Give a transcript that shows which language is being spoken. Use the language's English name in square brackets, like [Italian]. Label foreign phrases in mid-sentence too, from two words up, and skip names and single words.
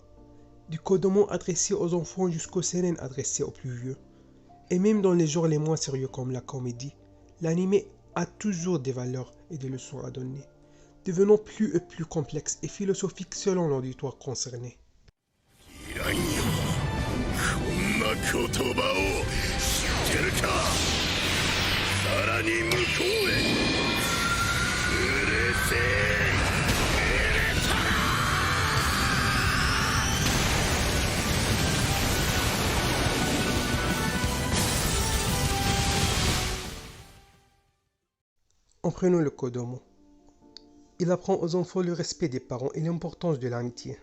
[French] Du kodomo adressé aux enfants jusqu'au seinen adressé aux plus vieux. Et même dans les genres les moins sérieux comme la comédie, l'anime a toujours des valeurs et des leçons à donner, devenant plus et plus complexe et philosophique selon l'auditoire concerné. [Japanese] こんな言葉を知ってるか。らに向こうへうるせえ [French] En prenant le Kodomo, il apprend aux enfants le respect des parents et l'importance de l'amitié.